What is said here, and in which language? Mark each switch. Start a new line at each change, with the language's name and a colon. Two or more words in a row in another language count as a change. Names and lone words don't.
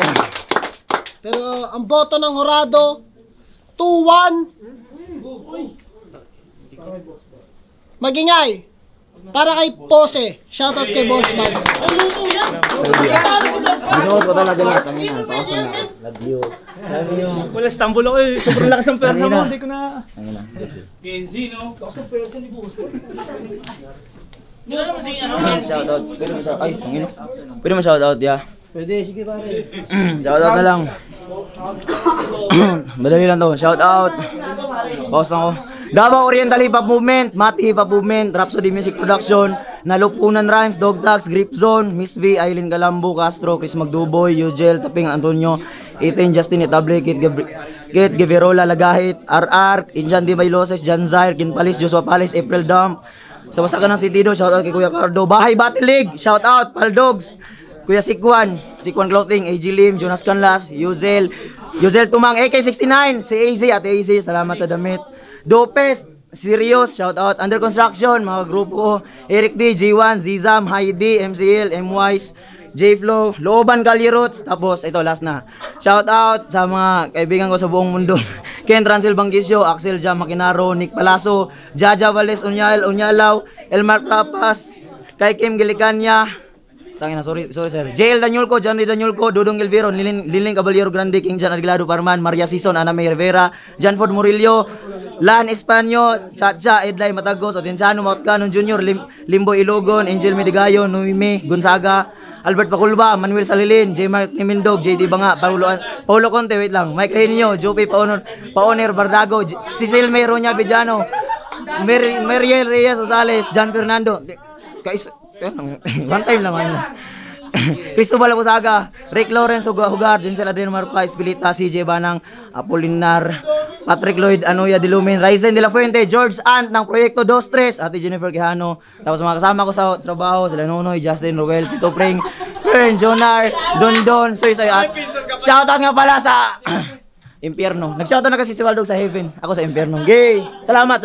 Filipino: Pero ang boto ng Horado, 2-1. Magingay. Para kay Pose. Shoutouts kay Boss Mags. Binuot ko talaga lahat kanina. Pausa na.
English: Love you. Love you.
Filipino: Wala, stumble ako eh. Sobrang lakas ng pwersa mo, hindi ko na... Tangina. Kenzie, no? Shoutout. Pwede mo shoutout. Ay, tangina. Pwede mo shoutout, yeah. Pwede, sige pare. Shoutout na lang. Madali lang to. Shoutout. Pause na ko. Davao Oriental Hip Hop Movement, Mati Hip Hop Movement, Rhapsody Music Production, Nalupunan Rhymes, Dog Tags, Grip Zone, Miss V, Aileen Galambo, Castro, Chris Magduboy, Eugel, Taping Antonio, Ethan Justin Itable, Kit Gavirola, Lagahit, RR, Injan Di Bailoses, Jan Zaire, Kinpalis, Joshua Palis, April Dump, sa Wasakan ng Sitido, shoutout kay Kuya Cardo, Bahay Battle League, shoutout, Paldogs, Kuya Sikwan Clothing, AG Lim, Jonas Canlas, Yuzel Tumang, AK69, si AZ at AZ, salamat sa damit. Dopes, Sirius, shoutout. Under Construction, mga grupo, Eric D, G1, Zizam, Heidi, MCL, MWise, J-Flow, Looban, Kalyerots, tapos ito, last na. Shoutout sa mga kaibigan ko sa buong mundo. Ken Transil Bangisio, Axel Jam Makinaro, Nick Palaso, Jaja Valdez Unyalaw, Elmar Trapas, kay Kim Gilicanya, tangina,
English: sorry sir.
Filipino: JL Danyulco, John Lee Danyulco, Dudong Elviro, Liling Caballero Grande, King Jan Arglado Parman, Maria Sison, Ana May Rivera, Janford Murillo, Lan Espanyo, Chacha, Edlay Matagos, Otenciano Mautcanon Jr., Limbo Ilogon, Angel Medigayo, Noime Gonzaga, Albert Paculba, Manuel Salilin, J. Mark Nimindog, JD Banga, Paulo Conte, wait lang, Mike Renio, Jope Paoner Bardago, Cecil Meronya Villano, Meriel Reyes Rosales, John Fernando,
English: one time
Filipino: lang ano. Cristobal Abusaga, Rick Lawrence Hugar, Denzel Adriano Marpa, Espilita, CJ Banang, Apolinar, Patrick Lloyd, Anoya Dilumin, Ryzen De La Fuente, George Ant ng Proyekto 23, Ate Jennifer Quijano, tapos mga kasama ko sa trabaho, sila Nonoy, Justin Roel, Tito Pring, Fern, Jonar, Don, Soy at shoutout nga pala sa Impyerno. Nag-shoutout na kasi si Waldog sa Heaven. Ako sa Impyerno. Gay! Salamat.